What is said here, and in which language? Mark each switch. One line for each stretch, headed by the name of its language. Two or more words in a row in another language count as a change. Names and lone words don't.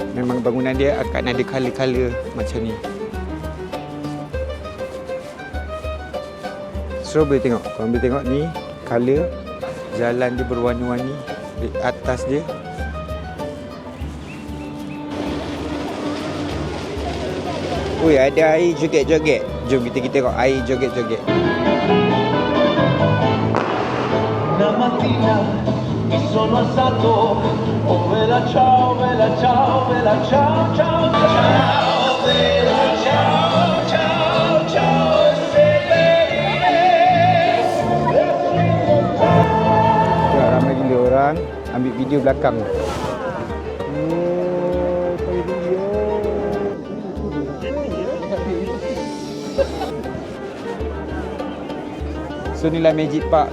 Malay: Memang bangunan dia akan ada colour-colour macam ni. So boleh tengok, korang boleh tengok ni colour, jalan dia berwarna-warni di atas dia. Ui, ada air joget-joget. Jom kita tengok air joget-joget.
Italian: Una mattina mi sono alzato, oh bella ciao, bella ciao, bella ciao, ciao, ciao, bella ciao, ciao, ciao,
Malay: Ramai gila orang ambil video belakang. So inilah Magic Park.